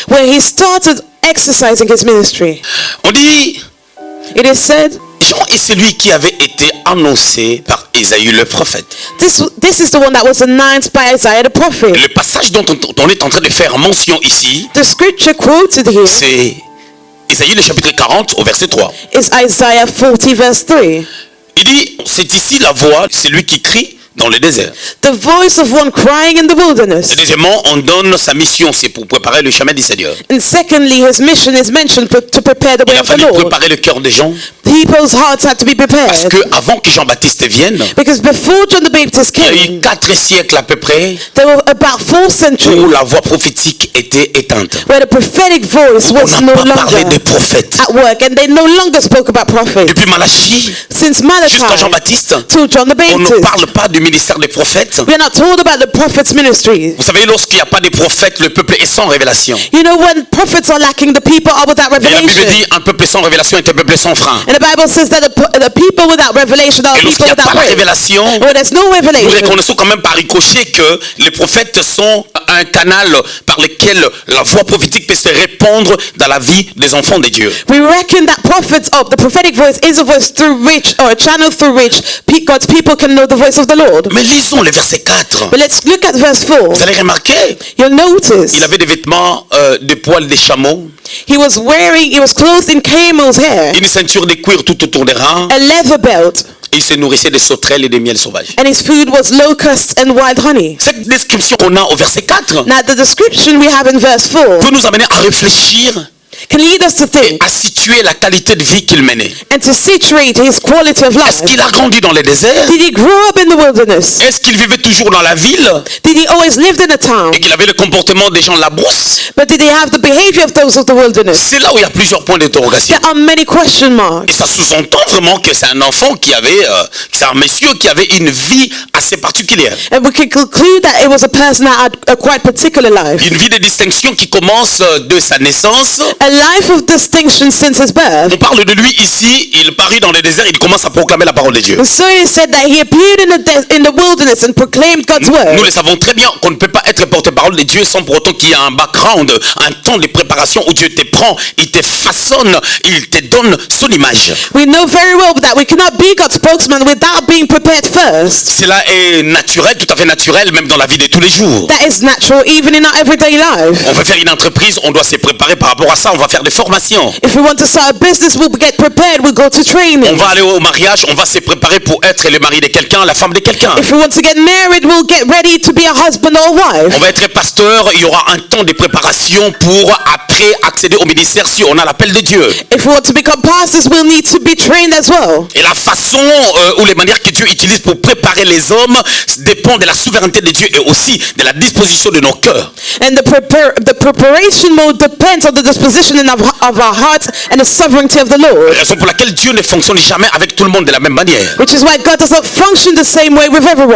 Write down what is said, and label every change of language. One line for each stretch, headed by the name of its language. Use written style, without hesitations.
English: where he started exercising his ministry.
French: On dit,
English: It is said,
French: Jean est celui qui avait été annoncé par Ésaïe le prophète.
English: this is the one that was announced by Isaiah the prophet.
French: Le passage dont on est en train de faire mention ici,
English: The scripture quoted here
French: c'est Ésaïe le chapitre 40 au verset 3.
English: is Isaiah 40 verse 3.
French: Il dit, c'est ici la voix, c'est lui qui crie dans le désert.
English: The voice of one crying in the wilderness.
French: Deuxièmement, on donne sa mission, c'est pour préparer le chemin du Seigneur.
English: And secondly, his mission is mentioned to prepare the
French: Il
English: way
French: a
English: of the
French: fallu
English: Lord.
French: préparer le cœur des gens,
English: People's hearts had to be
French: parce
English: prepared.
French: que avant que Jean-Baptiste vienne,
English: Because before John the Baptist
French: il y a eu
English: came,
French: 4 siècles à peu près
English: there were about 4 centuries
French: où la voix prophétique était éteinte.
English: where the prophetic voice
French: On
English: was no
French: pas parlé
English: longer
French: de prophète.
English: at work, and they no longer spoke about prophets.
French: Depuis Malachie
English: Since Malachi
French: jusqu'à Jean-Baptiste,
English: to John the
French: on ne
English: Baptist,
French: parle pas du ministère des prophètes.
English: we are not told about the prophet's ministry.
French: Vous savez, lorsqu'il n'y a pas de prophètes, le peuple est sans révélation.
English: You know, when prophets are lacking, the people are without
French: Et la Bible
English: revelation.
French: dit, un peuple sans révélation est un peuple sans frein.
English: And the Bible says that the people without revelation are
French: Et lorsqu'il
English: people
French: n'y a pas
English: without
French: la
English: way.
French: révélation,
English: When there's no
French: nous
English: revelation,
French: reconnaissons quand même par ricochet que les prophètes sont un canal par lequel la voix prophétique peut se répandre dans la vie des enfants de Dieu.
English: we reckon that the prophetic voice is a voice through which, or a channel through which God's people can know the voice of the Lord.
French: Mais lisons le verset 4.
English: But let's look at verse 4.
French: Vous allez remarquer,
English: You'll notice
French: il avait des vêtements de poils de chameau,
English: he was clothed in camel's hair,
French: une ceinture de cuir tout autour des reins,
English: a leather belt,
French: et il se nourrissait de sauterelles et de miel sauvage.
English: and his food was locusts and wild honey.
French: Cette description qu'on a au verset 4
English: Now the description we have in verse 4
French: peut nous amener à réfléchir
English: can lead us to
French: et
English: think
French: à situer la qualité de vie qu'il menait.
English: and to situate his quality of
French: Est-ce
English: life.
French: qu'il a grandi dans le désert?
English: Did he grow up in the wilderness?
French: Est-ce qu'il vivait toujours dans la ville
English: Did he always live in a town?
French: et qu'il avait le comportement des gens de la brousse?
English: But did he have the behavior of those of the wilderness?
French: C'est là où il y a plusieurs points d'interrogation.
English: There are many question marks.
French: Et ça sous-entend vraiment que c'est un enfant qui avait, c'est un monsieur qui avait une vie assez particulière.
English: And we can conclude that it was a person that had a quite particular life.
French: Une vie de distinction qui commence de sa naissance.
English: A life of distinction since his birth.
French: On parle de lui ici, il parut dans le désert, il commence à proclamer la parole de Dieu.
English: So it is said that he appeared in the wilderness and proclaimed God's word.
French: Nous le savons très bien qu'on ne peut pas être porte-parole de Dieu sans pour autant qu'il y ait un background, un temps de préparation où Dieu te prend, il te façonne, il te donne son image.
English: We know very well that we cannot be God's spokesman without being prepared first.
French: Cela est naturel, tout à fait naturel, même dans la vie de tous les jours.
English: That is natural even in our everyday life.
French: On veut faire une entreprise, on doit se préparer par rapport à ça, on va faire des formations.
English: If we want to start a business, we'll get prepared, we'll go to training.
French: On va aller au mariage, on va se préparer pour être le mari de quelqu'un, la femme de quelqu'un.
English: If we want to get married, we'll get ready to be a husband or wife.
French: On va être pasteur, il y aura un temps de préparation pour après accéder au ministère si on a l'appel de Dieu.
English: If we want to become pastors, we'll need to be trained as well.
French: Et la façon ou les manières que Dieu utilise pour préparer les hommes dépend de la souveraineté de Dieu et aussi de la disposition de nos cœurs.
English: And the preparation mode depends on the disposition of our hearts and the sovereignty of the Lord.
French: Raison pour laquelle Dieu ne fonctionne jamais avec tout le monde de la même manière.
English: Which is why God does not function the same way with everyone.